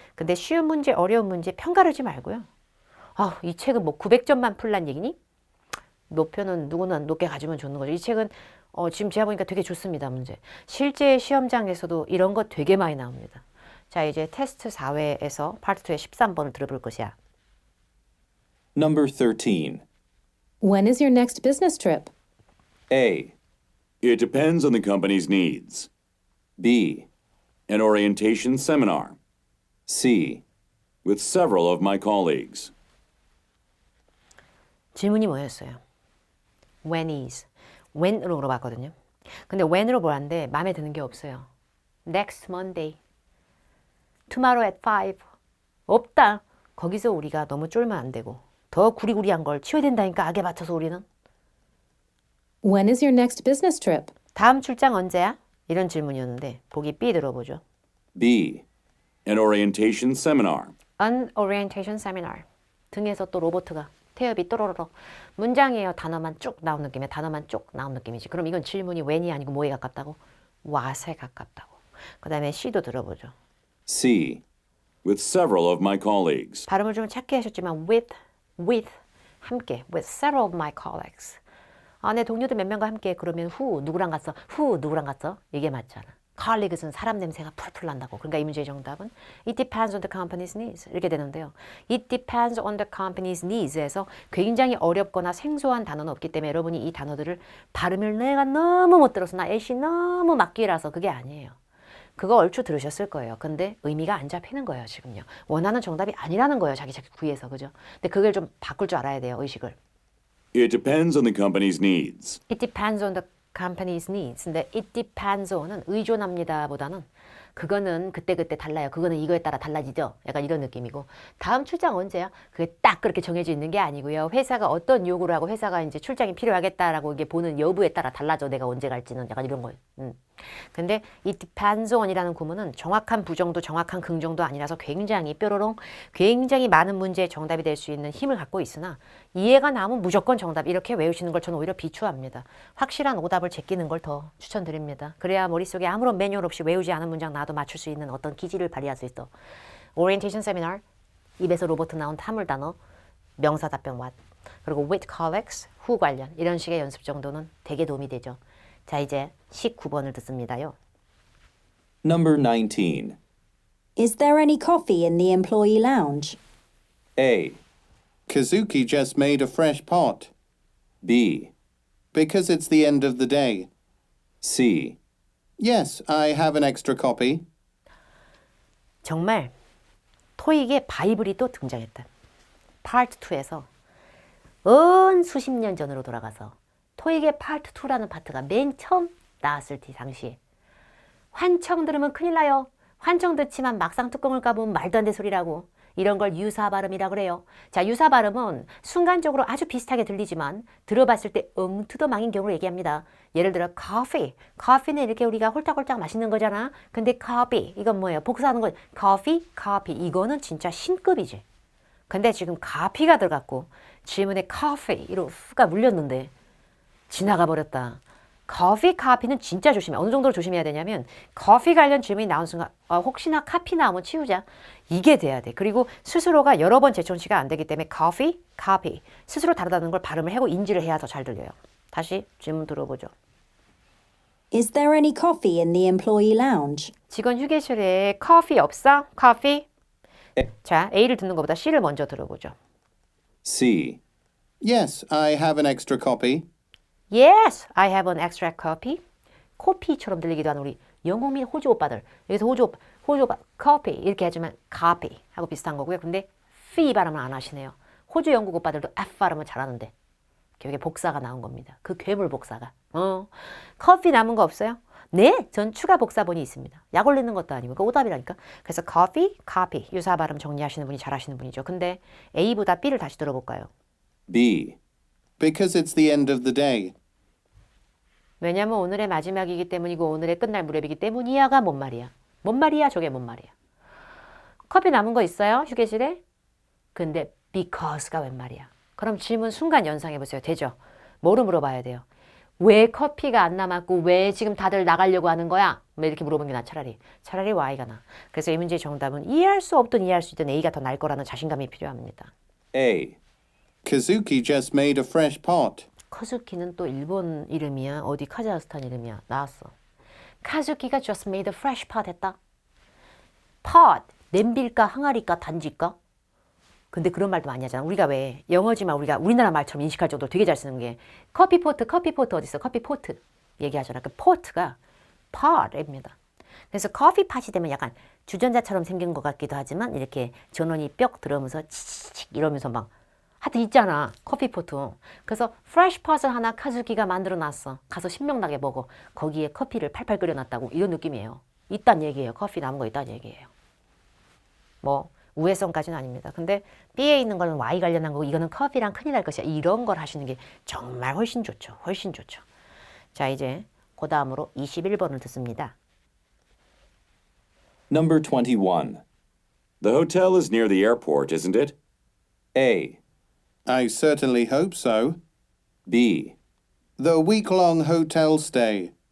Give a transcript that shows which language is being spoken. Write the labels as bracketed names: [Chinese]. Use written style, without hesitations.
[Korean] 근데 쉬운 문제, 어려운 문제 편가르지 말고요. 이 책은 뭐 900점만 풀란 얘기니? 높여는 누구나 높게 가지면 좋는 거죠. 이 책은 지금 제가 보니까 되게 좋습니다. 문제. 실제 시험장에서도 이런 거 되게 많이 나옵니다. 자 이제 테스트 4회에서 파트 2의 13번을 들어볼 것이야. [English] number 13. When is your next business trip? A, It depends on the company's needs. B, An orientation seminar C, with several of my colleagues. [Korean] 질문이 뭐였어요? [English] When is? [Korean] When으로 물어봤거든요. 근데 when으로 물었는데 마음에 드는 게 없어요. [English] Next Monday. tomorrow at 5. [Korean] 없다. 거기서 우리가 너무 쫄면 안 되고 더 구리구리한 걸 치워야 된다니까 악에 맞춰서 우리는. [English] When is your next business trip? [Korean] 다음 출장 언제야? 이런 질문이었는데 보기 B 들어보죠. [English] B, An orientation seminar. An orientation seminar. [Korean] 등에서 또 로봇가 태엽이 또로로로 문장이에요. 단어만 쭉 나온 느낌이야. 단어만 쭉 나온 느낌이지. 그럼 이건 질문이 when이 아니고 뭐에 가깝다고? what에 가깝다고. 그 다음에 C도 들어보죠. C, With several of my colleagues. 발음을 좀 찾게 하셨지만 with 함께 [English] with several of my colleagues. [Korean] 아, 내 동료들 몇 명과 함께. 그러면 who 누구랑 갔어? who 누구랑 갔어? 이게 맞잖아. colleagues는 사람 냄새가 풀풀 난다고. 그러니까 이 문제의 정답은 [English] it depends on the company's needs [Korean] 이렇게 되는데요. [English] it depends on the company's needs [Korean] 에서 굉장히 어렵거나 생소한 단어는 없기 때문에 여러분이 이 단어들을 발음을 내가 너무 못 들어서 나 애쉬 너무 막기라서 그게 아니에요. 그거 얼추 들으셨을 거예요. 근데 의미가 안 잡히는 거예요, 지금요. 원하는 정답이 아니라는 거예요, 자기 구에서. 그죠? 근데 그걸 좀 바꿀 줄 알아야 돼요, 의식을. [English] It depends on the company's needs. It depends on the company's needs. [Korean] 근데 [English] it depends on [Korean] 은 의존합니다 보다는 그거는 그때그때 달라요. 그거는 이거에 따라 달라지죠. 약간 이런 느낌이고. 다음 출장 언제야? 그게 딱 그렇게 정해져 있는 게 아니고요. 회사가 어떤 요구를 하고 회사가 이제 출장이 필요하겠다라고 이게 보는 여부에 따라 달라져. 내가 언제 갈지는 약간 이런 거예요. 근데 이 depends on이라는 구문은 정확한 부정도 정확한 긍정도 아니라서 굉장히 뾰로롱 굉장히 많은 문제의 정답이 될 수 있는 힘을 갖고 있으나 이해가 나면 무조건 정답 이렇게 외우시는 걸 저는 오히려 비추합니다. 확실한 오답을 제끼는 걸 더 추천드립니다. 그래야 머릿속에 아무런 매뉴얼 없이 외우지 않은 문장 나도 맞출 수 있는 어떤 기질을 발휘할 수 있어. 오리엔테이션 세미나 입에서 로봇 나온 타물 단어 명사 답변 what 그리고 [English] with colleagues [Korean] who 관련 이런 식의 연습 정도는 되게 도움이 되죠. 자, 이제 19번을 듣습니다요. [English] Number 19. Is there any coffee in the employee lounge? A, Kazuki just made a fresh pot. B, Because it's the end of the day. C, Yes, I have an extra copy. [Korean] 정말 토익에 바이블이 또 등장했다. 파트 2에서 수십 년 전으로 돌아가서 토익의 파트 2라는 파트가 맨 처음 나왔을 당시에 환청 들으면 큰일 나요. 환청 듣지만 막상 뚜껑을 까보면 말도 안 되는 소리라고. 이런 걸 유사 발음이라 그래요. 자, 유사 발음은 순간적으로 아주 비슷하게 들리지만 들어봤을 때 엉투더망인 경우를 얘기합니다. 예를 들어 coffee. coffee는 이렇게 우리가 홀딱홀딱 마시는 거잖아. 근데 coffee 이건 뭐예요? 복사하는 거 coffee 이거는 진짜 신급이지. 근데 지금 coffee가 들어갔고 질문에 coffee 이로 가 물렸는데 지나가 버렸다. 커피는 진짜 조심해. 어느 정도로 조심해야 되냐면 커피 관련 질문이 나온 순간 혹시나 카피 나오면 치우자. 이게 돼야 돼. 그리고 스스로가 여러 번 재청취가 안 되기 때문에 커피 스스로 다르다는 걸 발음을 하고 인지를 해야 더 잘 들려요. 다시 질문 들어보죠. [English] Is there any coffee in the employee lounge? [Korean] 직원 휴게실에 커피 없어? 커피? 자, A를 듣는 것보다 C를 먼저 들어보죠. [English] C, Yes, I have an extra copy. Yes, I have an extra copy. [Korean] 코피처럼 들리기도 하는 우리 영국 및 호주 오빠들. 여기서 호주 오빠 커피 이렇게 하지만 copy 하고 비슷한 거고요. 근데 fee 발음을 안 하시네요. 호주 영국 오빠들도 F 발음을 잘하는데 여기 복사가 나온 겁니다. 그 괴물 복사가. 커피 남은 거 없어요? 네, 전 추가 복사본이 있습니다. 약 올리는 것도 아니고 그 오답이라니까. 그래서 copy 유사 발음 정리하시는 분이 잘하시는 분이죠. 근데 A보다 B를 다시 들어볼까요? [English] B, Because it's the end of the day. [Korean] 왜냐면 오늘의 마지막이기 때문이고 오늘의 끝날 무렵이기 때문이야가 뭔 말이야? 뭔 말이야? 저게 뭔 말이야? 커피 남은 거 있어요? 휴게실에? 근데 because가 웬 말이야? 그럼 질문 순간 연상해 보세요. 되죠? 뭐로 물어봐야 돼요? 왜 커피가 안 남았고 왜 지금 다들 나가려고 하는 거야? 뭐 이렇게 물어보는 게 나 차라리 Y가 나. 그래서 이 문제의 정답은 이해할 수 없든 이해할 수 있든 A가 더 나을 거라는 자신감이 필요합니다. [English] A, Kazuki just made a fresh pot. [Korean] 카즈키는 또 일본 이름이야? 어디 카자흐스탄 이름이야? 나왔어. [English] 카즈키가 just made a fresh pot [Korean] 했다. pot, 냄비일까 항아리일까 단지일까? 근데 그런 말도 많이 하잖아. 우리가 왜 영어지만 우리가 우리나라 말처럼 인식할 정도로 되게 잘 쓰는 게 커피포트 어디 있어? 커피포트 얘기하잖아. 그 포트가 pot입니다. 그래서 커피팟이 되면 약간 주전자처럼 생긴 것 같기도 하지만 이렇게 전원이 뿅 들어오면서 치치치 이러면서 막 하여튼 있잖아. 커피포트. 그래서 프레쉬 팟을 하나 카즈키가 만들어 놨어. 가서 신명나게 먹어. 거기에 커피를 팔팔 끓여놨다고 이런 느낌이에요. 있단 얘기예요. 커피 남은 거 있단 얘기예요. 뭐 우회성까지는 아닙니다. 근데 B에 있는 거는 Y 관련한 거고 이거는 커피랑 큰일 날 것이야. 이런 걸 하시는 게 정말 훨씬 좋죠. 훨씬 좋죠. 자, 이제 그 다음으로 21번을 듣습니다. [English] Number 21. The hotel is near the airport, isn't it? A, I certainly hope so. B, The week-long hotel stay.